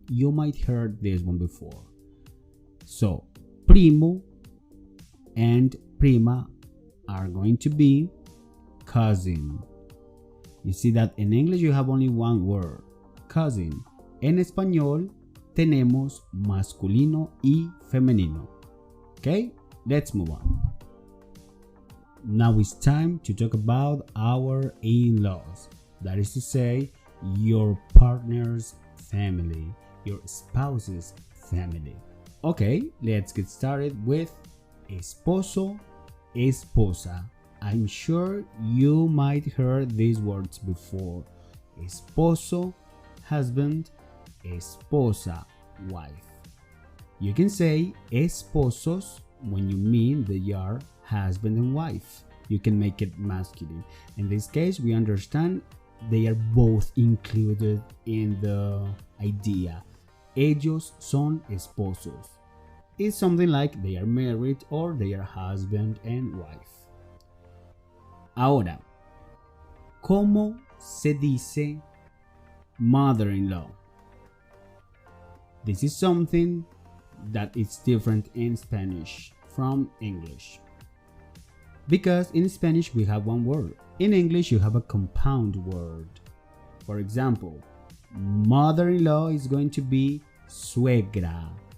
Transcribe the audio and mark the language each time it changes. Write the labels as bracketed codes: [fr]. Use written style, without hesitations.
[en] You might heard this one before. So, primo and prima are going to be cousin. You see that in English you have only one word, cousin. [es] En español tenemos masculino y femenino. [en] Okay, let's move on. Now it's time to talk about our in-laws. That is to say, your partner's family, your spouse's family. Okay, let's get started with esposo, esposa. I'm sure you might heard these words before. Esposo, husband, esposa, wife. You can say esposos when you mean they are husband and wife. You can make it masculine. In this case, we understand they are both included in the idea. [es] Ellos son esposos. [en] It's something like they are married or they are husband and wife. [es] Ahora, ¿cómo se dice mother-in-law? [en] This is something that is different in Spanish from English. Because in Spanish we have one word. In English you have a compound word. For example, mother-in-law is going to be suegra.